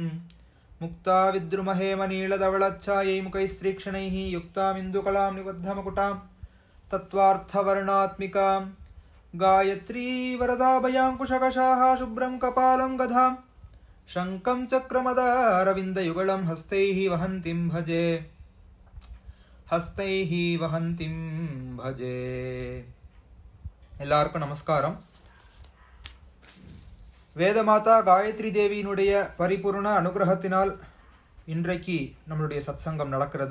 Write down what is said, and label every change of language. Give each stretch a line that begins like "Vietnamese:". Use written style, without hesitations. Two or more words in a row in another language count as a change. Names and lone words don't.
Sanskrit: मुक्ताविद्रुमहेमनीलधवलच्छायै मुखैस्त्रीक्षणैः युक्तामिन्दुकलां निबद्धमकुटां तत्त्वार्थवर्णात्मिकां गायत्री वरदाभयाङ्कुशकशाः शुभ्रं कपालं गदां शङ्खं चक्रमदारविन्दयुगलं हस्तैः वहन्तीं भजे
Tamil: எல்லாருக்கும் நமஸ்காரம். வேதமாதா காயத்ரி தேவியினுடைய பரிபூர்ண அனுகிரகத்தினால் இன்றைக்கு நம்மளுடைய சத்சங்கம் நடக்கிறது.